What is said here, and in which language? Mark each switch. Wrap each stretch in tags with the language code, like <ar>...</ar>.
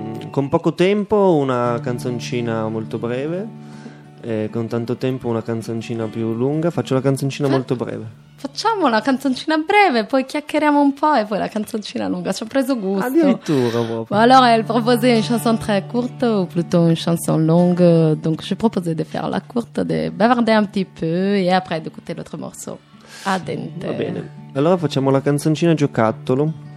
<it>con poco tempo una canzoncina molto breve, con tanto tempo una canzoncina più lunga. Faccio la canzoncina molto breve. Facciamo la canzoncina breve, poi chiacchieriamo un po' e poi la canzoncina lunga, ci ho preso gusto. Addirittura proprio.</it> <fr>Allora, elle proposait une chanson très courte ou plutôt une chanson longue, donc je proposais de faire la courte, de bavarder un petit peu et après d'écouter l'autre morceau.</fr> <it>A dente. Va bene. Allora facciamo la canzoncina giocattolo.</it>